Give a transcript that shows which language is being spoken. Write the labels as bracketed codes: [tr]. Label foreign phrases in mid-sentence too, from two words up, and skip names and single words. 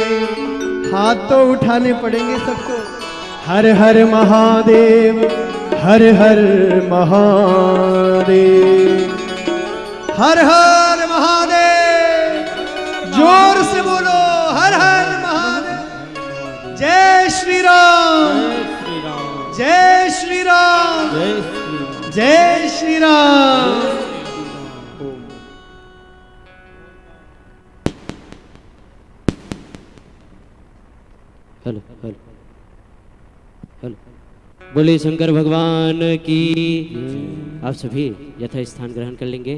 [hi] हाथ तो उठाने पड़ेंगे सबको। हर हर महादेव, हर हर महादेव, हर हर महादेव। जोर से बोलो हर हर महादेव। जय श्री राम, जय श्री राम, जय श्री राम। हेलो हेलो हेलो। बोले शंकर भगवान की। आप सभी यथा स्थान ग्रहण कर लेंगे।